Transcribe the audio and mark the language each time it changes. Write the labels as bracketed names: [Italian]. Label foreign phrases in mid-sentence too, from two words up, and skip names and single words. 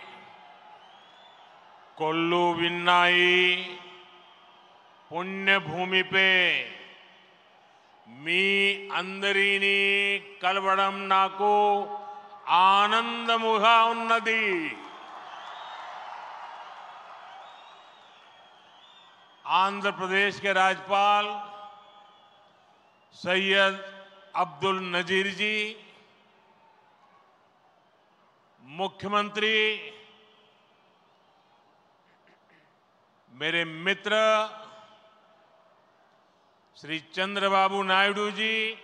[Telugu] కొల్లు విన్నాయి పుణ్యభూమి पे మీ అందరినీ కలవడం నాకు ఆనందముగా ఉన్నది. [Hindi] आंध्र प्रदेश के राज्यपाल सैयद अब्दुल नजीर जी, मुख्यमंत्री मेरे मित्र श्री चंद्रबाबू नायडू जी,